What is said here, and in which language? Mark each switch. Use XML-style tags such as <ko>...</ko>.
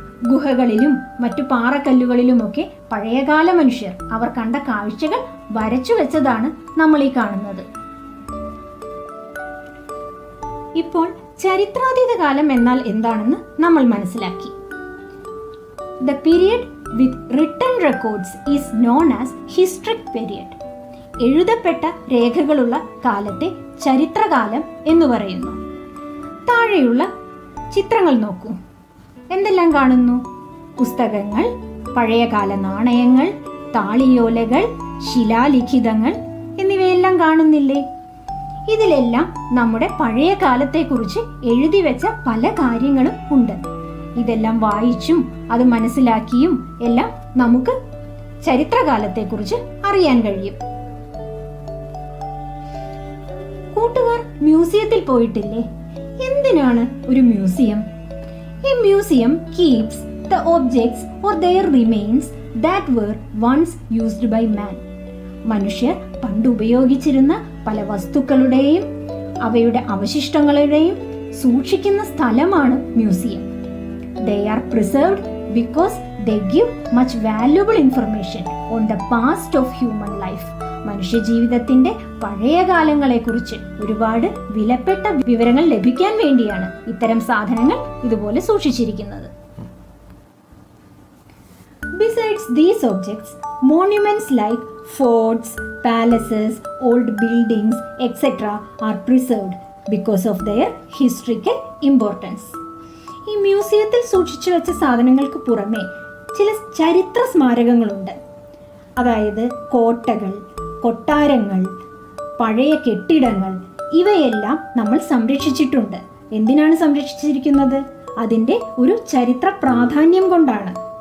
<ml>ഗുഹകളിലും മറ്റു പാറക്കല്ലുകളിലുമൊക്കെ പഴയകാല മനുഷ്യർ അവർ കണ്ട കാഴ്ചകൾ വരച്ചു വെച്ചതാണ് നമ്മൾ ഈ കാണുന്നത്. ഇപ്പോൾ ചരിത്രാതീത കാലം എന്നാൽ എന്താണെന്ന് നമ്മൾ മനസ്സിലാക്കി.</ml> <en>The period with written records is known as historic period.</en> <ml>എഴുതപ്പെട്ട രേഖകളുള്ള കാലത്തെ ചരിത്രകാലം എന്ന് പറയുന്നു. താഴെയുള്ള ചിത്രങ്ങൾ നോക്കൂ. എന്തെല്ലാം കാണുന്നു? പുസ്തകങ്ങൾ, പഴയകാല നാണയങ്ങൾ, താളിയോലകൾ, ശിലാലിഖിതങ്ങൾ എന്നിവയെല്ലാം കാണുന്നില്ലേ? ഇതിലെല്ലാം നമ്മുടെ പഴയ കാലത്തെക്കുറിച്ച് എഴുതി വെച്ച പല കാര്യങ്ങളും ഉണ്ട്. ഇതെല്ലാം വായിച്ചും അത് മനസ്സിലാക്കിയും എല്ലാം നമുക്ക് ചരിത്രകാലത്തെക്കുറിച്ച് അറിയാൻ കഴിയും. കൂട്ടുകാർ മ്യൂസിയത്തിൽ പോയിട്ടില്ലേ? എന്തിനാണ് ഒരു museum?</ml> <en>A museum keeps the objects or their remains that were once used by man.</en> <ml>മനുഷ്യർ പണ്ട് ഉപയോഗിച്ചിരുന്ന പല വസ്തുക്കളുടെയും അവയുടെ അവശിഷ്ടങ്ങളുടെയും സൂക്ഷിക്കുന്ന സ്ഥലമാണ് museum.</ml> <en>They are preserved because they give much valuable information on the past of human life.</en> <ml>മനുഷ്യജീവിതത്തിന്റെ പഴയ കാലങ്ങളെക്കുറിച്ച് ഒരുപാട് വിലപ്പെട്ട വിവരങ്ങൾ ലഭിക്കാൻ വേണ്ടിയാണ് ഇത്തരം സാധനങ്ങൾ ഇതുപോലെ സൂക്ഷിച്ചിരിക്കുന്നത്.</ml> <en>Besides these objects, monuments like forts, palaces, old buildings, etc. are preserved because of their historical importance.</en> <ml>ഈ മ്യൂസിയത്തിൽ സൂക്ഷിച്ചു വെച്ച സാധനങ്ങൾക്ക് പുറമെ ചില ചരിത്ര സ്മാരകങ്ങളുണ്ട്. അതായത് കോട്ടകൾ, കൊട്ടാരങ്ങൾ, പഴയ കെട്ടിടങ്ങൾ, ഇവയെല്ലാം നമ്മൾ സംരക്ഷിച്ചിട്ടുണ്ട്. എന്തിനാണ് സംരക്ഷിച്ചിരിക്കുന്നത്? അതിൻ്റെ ഒരു ചരിത്ര പ്രാധാന്യം കൊണ്ടാണ്.</ml>